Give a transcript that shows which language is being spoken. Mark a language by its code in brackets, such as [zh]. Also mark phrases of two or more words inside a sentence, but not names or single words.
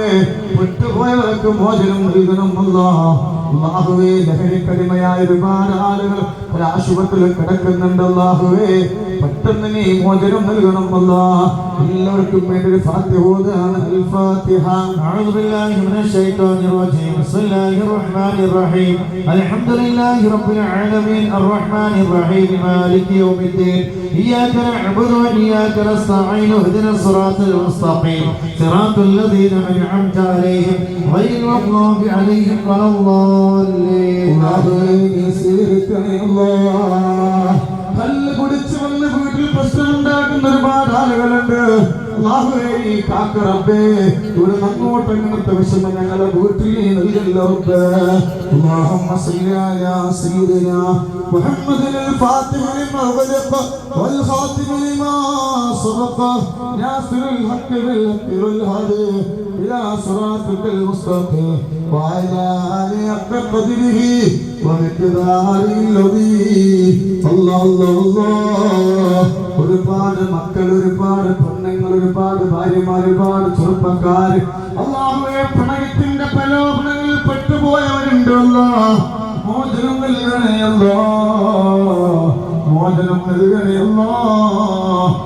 [ml] വിട്ടുപോയവർക്ക് മോചനം നൽകണം അല്ലാഹ്. അല്ലാഹുവേ, ലഹരിക്കടിമയായ ഒരുപാട് ആളുകൾ ആശുപത്രിയിൽ കിടക്കുന്നുണ്ട്. അല്ലാഹുവേ, പെട്ടെന്ന് നീ മോചനം നൽകണം അല്ലാഹ്. എല്ലാവർക്കും വേണ്ടി ഒരു ഫാത്തിഹ ഓതാണ്. അൽ ഫാത്തിഹ. [ar] أعوذ بالله من الشيطان الرجيم. بسم الله الرحمن الرحيم. الحمد لله رب العالمين الرحمن الرحيم مالك يوم الدين. إياك نعبد وإياك نستعين اهدنا الصراط المستقيم صراط الذين أنعمت عليهم غير المغضوب عليهم ولا الضالين. [ml] കല്ല് കുടിച്ച് വന്ന് വീട്ടിൽ പ്രശ്നമുണ്ടാക്കുന്ന ഒരുപാട് ആളുകളുണ്ട്. അല്ലാഹുവേ, കാക്ക റബ്ബേ, ഇവിടെ അങ്ങോട്ട് അങ്ങനത്തെ വിഷമം ഞങ്ങളെ വീട്ടിൽ നൽകല്ല റബ്ബേ. [ar] اللهم صل على سيدنا محمد الفاتح لما أغلق والخاتم لما سبق ناصر الحق بالحق والهادي إلى صراطك المستقيم وعلى آله حق قدره ومقداره العظيم. الله الله الله. [ml] ഒരുപാട് മക്കൾ, ഒരുപാട് പെണ്ണുങ്ങൾ, ഒരുപാട് ഭാര്യമാർ, ഒരുപാട് ചെറുപ്പക്കാർ അല്ലാഹുവേ, പ്രണയത്തിന്റെ പ്രലോഭനങ്ങളിൽ പെട്ടുപോയവരുണ്ട് അല്ലാഹ്. മോചനം നൽകണേ അല്ലാഹ്, മോചനം നൽകണേ അല്ലാഹ്.